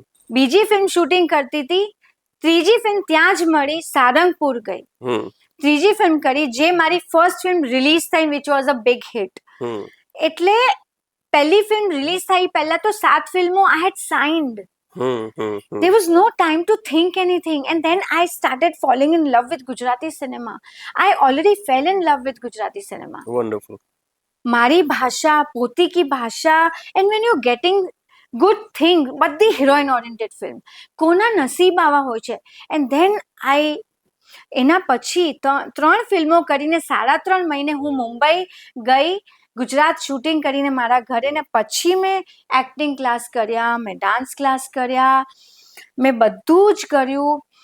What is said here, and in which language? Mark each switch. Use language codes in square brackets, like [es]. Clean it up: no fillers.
[gu] બીજી film shooting કરતી હતી, ત્રીજી ફિલ્મ ત્યાં જ મળી, સારંગપુર ગઈ. ત્રીજી ફિલ્મ કરી, જે મારી ફર્સ્ટ ફિલ્મ રિલીઝ થઈ, [en] Which was a big hit. [gu] એટલે પહેલી ફિલ્મ રિલીઝ થઈ પહેલા તો 7 ફિલ્મો [en] I had signed. There was no time to think anything, and then I started falling in love with Gujarati cinema. I already fell in love with Gujarati cinema. Wonderful. [gu] મારી ભાષા, પોતીકી ભાષા, [en] and when you're getting good thing, [gu] બધી heroine oriented film, કોના નસીબ આવા હોય છે. [en] and then [gu] એના પછી 3 ફિલ્મો કરીને 3.5 મહિને હું મુંબઈ ગઈ, ગુજરાત શૂટિંગ કરીને મારા ઘરે, ને પછી મેં એક્ટિંગ ક્લાસ કર્યા, મેં ડાન્સ ક્લાસ કર્યા, મેં બધું જ કર્યું.